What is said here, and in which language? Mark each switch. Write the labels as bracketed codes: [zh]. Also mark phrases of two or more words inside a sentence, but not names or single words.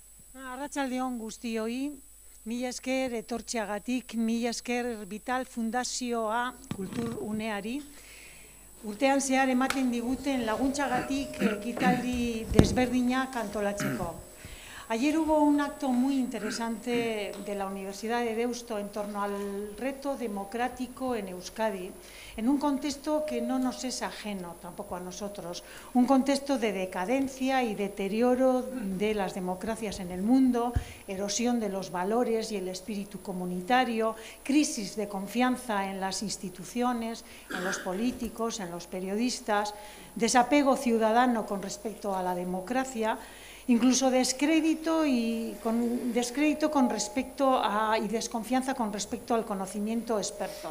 [eu] Arratsaldeon guztioi, mila esker etortzeagatik, mila esker Vital Fundazioa Kulturuneari. Urtean zehar ematen diguten laguntzagatik ekitaldi desberdinak antolatzeko. [es] Ayer hubo un acto muy interesante de la Universidad de Deusto en torno al reto democrático en Euskadi, en un contexto que no nos es ajeno tampoco a nosotros, un contexto de decadencia y deterioro de las democracias en el mundo, erosión de los valores y el espíritu comunitario, crisis de confianza en las instituciones, en los políticos, en los periodistas, desapego ciudadano con respecto a la democracia, incluso descrédito y con respecto a, y desconfianza con respecto al conocimiento experto.